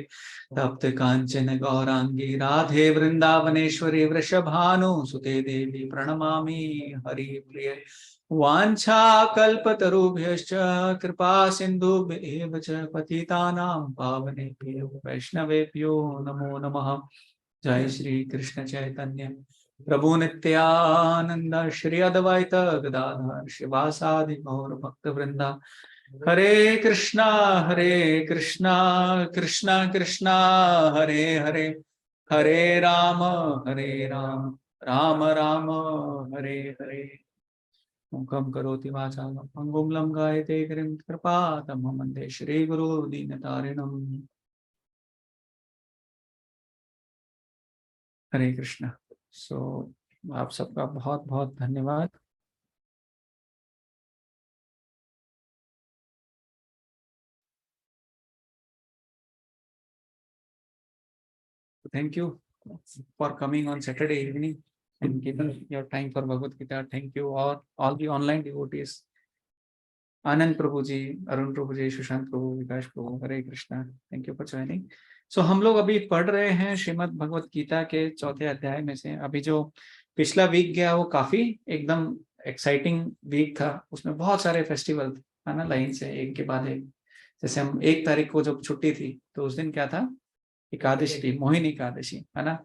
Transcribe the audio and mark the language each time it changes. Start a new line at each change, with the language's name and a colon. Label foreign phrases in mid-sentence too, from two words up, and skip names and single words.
Sanskrit: तप्त कांचन गौरांगी राधे वृंदावनेश्वरी वृषभानुसुते देवी प्रणमामि हरि प्रिय वाञ्छाकल्पतरुभ्यश्च कृपा सिन्धुभ्येव च पतितानां पावनेभ्यो वैष्णवेभ्यो नमो नमः। जय श्री कृष्ण चैतन्य प्रभु नित्यानंद श्री अद्वैत गदाधर शिवासादि गौर भक्त वृंदा। हरे कृष्णा कृष्णा कृष्णा हरे हरे, हरे राम राम राम हरे हरे। मुखं करोति वाचालं पंगुं लंघयते गिरिं कृपातमहं वन्दे श्रीगुरो दीनतारिणम्। हरे कृष्णा।
Hindi: सो आप सबका बहुत बहुत धन्यवाद।
English: Thank you for coming on Saturday evening and giving your time for Bhagavad Gita. Thank you all the online devotees. Anand Prabhu ji, Arun Prabhu ji, Sushant Prabhu, Vikash Prabhu,
Sanskrit: हरे कृष्ण.
English: Thank you for joining.
Hindi: So हम लोग अभी पढ़ रहे हैं श्रीमद् भगवत गीता के चौथे अध्याय में से। अभी जो पिछला वीक गया वो काफी एकदम
English: exciting week
Hindi: था। उसमें बहुत सारे फेस्टिवल है ना, लाइन से एक के बाद एक। जैसे हम 1 तारीख को जब छुट्टी थी तो उस दिन क्या था, एकादशी थी, मोहिनी एकादशी है ना।